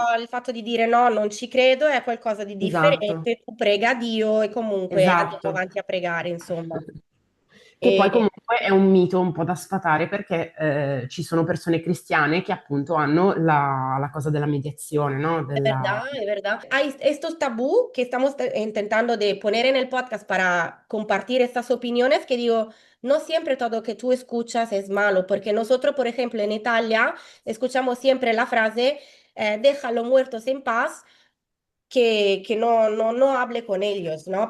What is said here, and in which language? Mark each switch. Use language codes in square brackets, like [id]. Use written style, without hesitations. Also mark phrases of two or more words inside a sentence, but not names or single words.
[it] il fatto di dire no, non ci credo, è qualcosa di esatto, differente, tu prega Dio e comunque andiamo esatto. avanti a pregare, insomma. Che poi E, comunque è un mito un po' da sfatare perché ci sono persone cristiane che appunto hanno la cosa della mediazione, no? [es] es verdad, es verdad. Hay estos tabú que estamos intentando de poner en el podcast para compartir estas opiniones que digo, no siempre todo que tú escuchas es malo, porque nosotros, por ejemplo, en Italia, escuchamos siempre la frase, deja a los muertos en paz, que no hable con ellos, ¿no?